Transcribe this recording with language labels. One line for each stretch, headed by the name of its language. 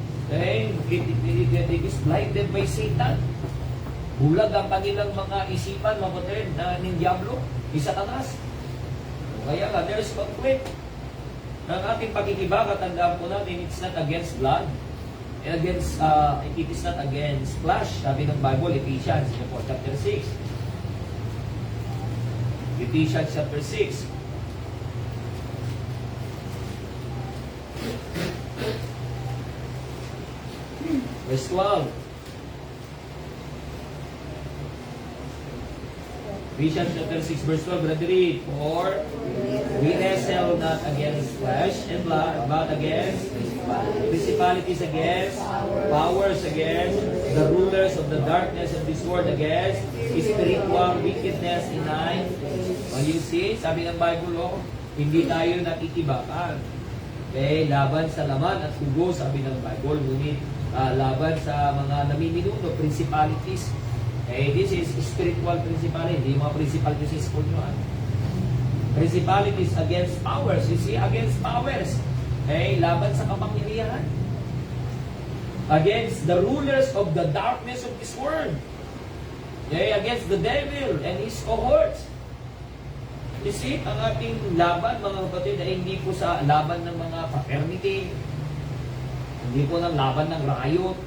English: Eh, it is blinded by Satan.
Filipino: Bulag ang kanilang mga isipan, mga kapatid, na ng Diablo, ni Satanas.
English: Kaya nga, there's conflict.
Filipino: Ang ating pagkikibaka, tandaan po natin,
English: it's not against blood. It is not against flesh.
Filipino: Sabi ng Bible,
English: Ephesians chapter 6. Ephesians chapter 6. Verse 12. Ephesians chapter 6, verse 12, brethren, for we wrestle not against flesh and blood, but against principalities, against powers, against the rulers of the darkness of this world, against spiritual wickedness in high.
Filipino: Well, you see, sabi ng Bible, hindi tayo nakikibakan. Okay, laban sa laman at dugo, sabi ng Bible, ngunit laban sa mga namiminuno, principalities.
English: Eh, this is spiritual principality, hindi mga principalities is school nyo. Principalities against powers. You see, against powers.
Filipino: Eh, laban sa kapangyarihan.
English: Against the rulers of the darkness of this world. Eh, against the devil and his cohorts.
Filipino: You see, ang ating laban, mga kapatid, ay hindi po sa laban ng mga fraternity. Hindi po ng laban ng riot.